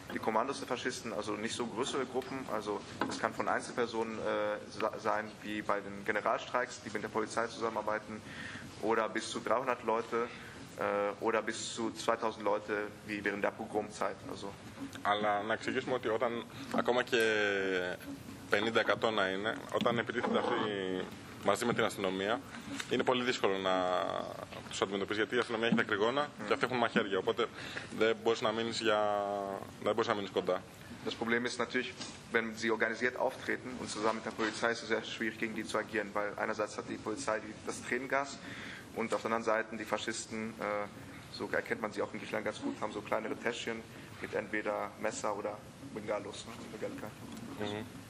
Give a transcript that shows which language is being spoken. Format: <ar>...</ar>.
<de>Die Kommandos der Faschisten, also nicht so größere Gruppen. Also es kann von Einzelpersonen sein, wie bei den Generalstreiks, die mit der Polizei zusammenarbeiten, oder bis zu 300 Leute, oder bis zu 2.000 Leute, wie während der Pogromzeit. Also.</de> <el>Αλλά να εξηγήσουμε ότι όταν ακόμα και 50% να είναι, όταν επιτίθεται αυτή μαζί με την αστυνομία, είναι πολύ δύσκολο να τους αντιμετωπίσει. Γιατί η αστυνομία έχει τα κρυγόνα και αυτοί έχουν μαχαίρια. Οπότε δεν μπορείς να μείνεις κοντά.</el> <de>Das Problem ist natürlich, wenn sie organisiert auftreten und zusammen mit der Polizei ist es sehr schwierig, gegen die zu agieren. Weil einerseits hat die Polizei das Tränengas und auf der anderen Seite die Faschisten, so erkennt man sie auch in Griechenland ganz gut, haben so kleinere Täschchen. Mit entweder Messer oder Bengalos. Ne?</de>